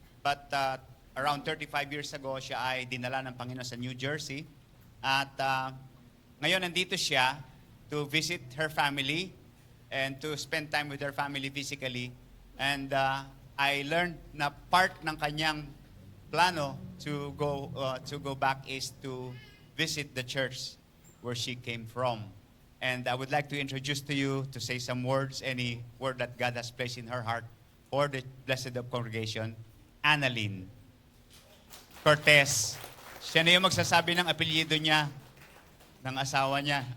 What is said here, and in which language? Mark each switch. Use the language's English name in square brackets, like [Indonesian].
[English] But around 35 years ago, [Filipino] siya ay dinala ng Panginoon sa New Jersey. At ngayon nandito siya [English] to visit her family and to spend time with her family physically. And I learned na part [Filipino] ng kanyang plano [English] to go back is to visit the church where she came from. And I would like to introduce to you to say some words, any word that God has placed in her heart for the blessed of congregation, Annalyn Cortez. [Filipino] Siya na yung magsasabi ng apelyido niya, ng asawa niya.